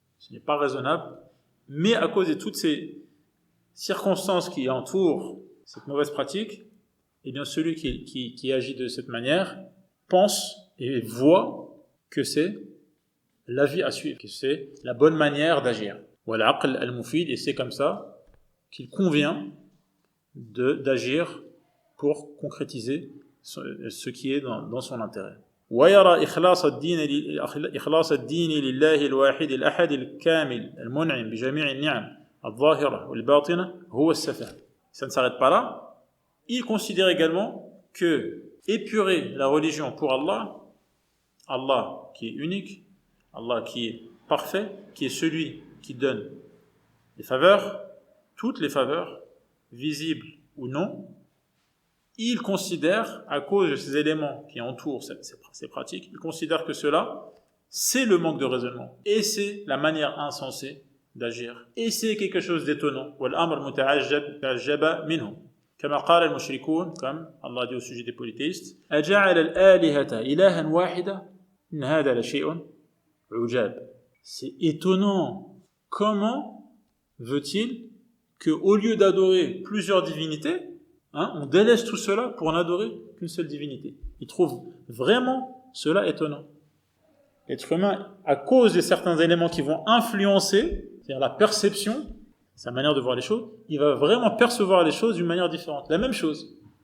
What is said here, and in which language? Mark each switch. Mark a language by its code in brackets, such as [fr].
[fr] ce n'est pas raisonnable, mais à cause de toutes ces circonstances qui entourent cette mauvaise pratique, eh bien celui qui agit de cette manière pense et voit que c'est la vie à suivre, que c'est la bonne manière d'agir. [ar] Wal-aql al-mufid, [fr] et c'est comme ça qu'il convient d'agir pour concrétiser ce qui est dans son intérêt. [ar] ويرى إخلاص الدين لله الواحد الأحد الكامل المنعم بجميع النعم الظاهرة والباطنة هو السفه. [fr] Ça ne s'arrête pas là. Il considère également que épurer la religion pour Allah, Allah qui est unique, Allah qui est parfait, qui est celui qui donne les faveurs, toutes les faveurs, visibles ou non, il considère, à cause de ces éléments qui entourent ces pratiques, il considère que cela, c'est le manque de raisonnement. Et c'est la manière insensée d'agir. Et c'est quelque chose d'étonnant. [ar] وَالْأَمْرُ مُتَعَجَّبَ مِنْهُ كما قال المشركون, [fr] comme Allah dit au sujet des polythéistes, [ar] أَجَعَلَ الْآلِهَةَ إِلَهًا وَاحِدًا إِنْ هَذَا لَشَيْءٌ عُجَابٌ. [fr] C'est étonnant. Comment veut-il qu'au lieu d'adorer plusieurs divinités, on délaisse tout cela pour n'adorer qu'une seule divinité? Il trouve vraiment cela étonnant. L'être humain, à cause de certains éléments qui vont influencer, c'est-à-dire la perception, sa manière de voir les choses, il va vraiment percevoir les choses d'une manière différente. La même chose.